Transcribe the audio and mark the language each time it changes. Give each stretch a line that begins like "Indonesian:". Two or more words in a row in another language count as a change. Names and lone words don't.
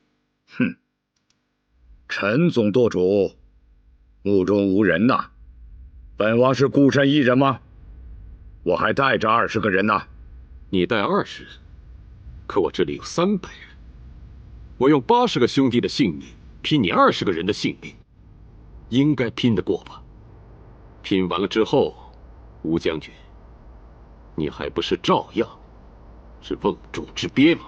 Chinese: 哼，陈总舵主，目中无人呐！本王是孤身一人吗？我還帶着20個人呢。你帶20人，可我這裡有300人，我用80個兄弟的性命拼你20個人的性命，應該拼得過吧？拼完了之後，吳將軍，你還不是照樣是瓮中之鱉嗎？